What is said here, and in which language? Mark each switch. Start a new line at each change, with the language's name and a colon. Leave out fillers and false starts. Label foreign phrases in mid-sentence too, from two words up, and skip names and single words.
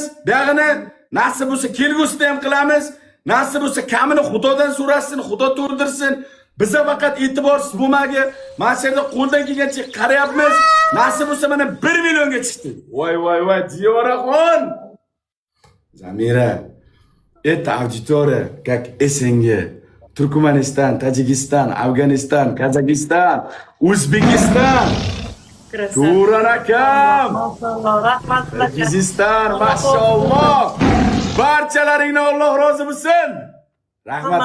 Uzbek: Buyog'ini nasib bo'lsa kelgusida ham qilamiz. Nasib bo'lsa kamini Xudodan so'rasin, Xudo to'ldirsin. Biza faqat e'tiborsiz bo'lmagi, mana shu yerda qo'ldan kelgancha qarayapmiz. Nasib bo'lsa mana 1 millionga chiqdi. Voy, Diyoraxon. Zamira,
Russian: это аудитория, как СНГ.
Uzbek: Turkmaniston, Tojikiston, Afg'oniston, Qozog'iston, O'zbekiston. Turan akam. Maşallah, rahmat. Qirg'iziston, mashalloh. Barchalaringdan Alloh rozi bo'lsin. Rahmat.